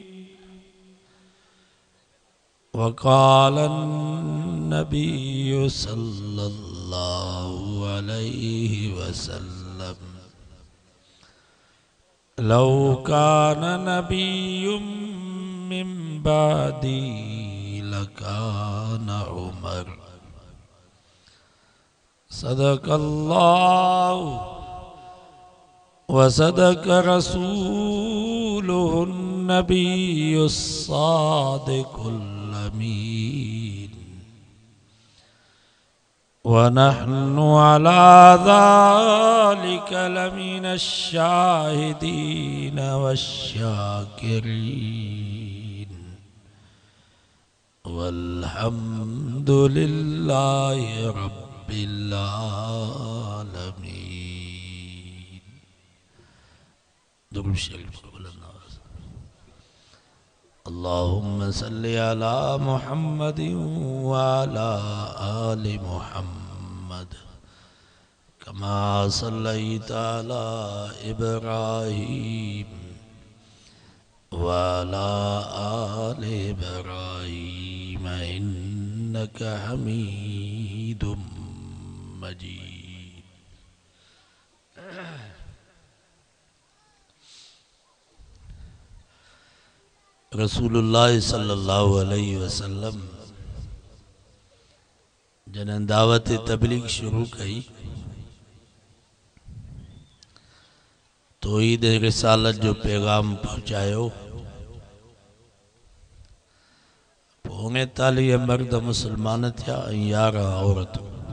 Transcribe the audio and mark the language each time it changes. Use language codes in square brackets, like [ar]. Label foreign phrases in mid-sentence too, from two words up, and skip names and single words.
[ar] وقال النبي صلى الله عليه وسلم لو كان نبي من بعدي لكان عمر. صدق الله وصدق رسوله النبي الصادق الأمين. ونحن على ذلك لمن الشاهدين والشاكرين. والحمد لله رب العالمين. [sd] दुरूद शरीफ [ar] اللهم صل على محمد وعلى آل محمد كما صليت على إبراهيم وعلى آل إبراهيم إنك حميد مجيد. [sd] रसूलुल्लाह [ar] صلى الله عليه وسلم [sd] जन दावत तबलीग शुरू कई तौहीद रिसालत जो पैगाम पहुँचायो। 39 मर्द मुसलमान थिया 11 औरतूं।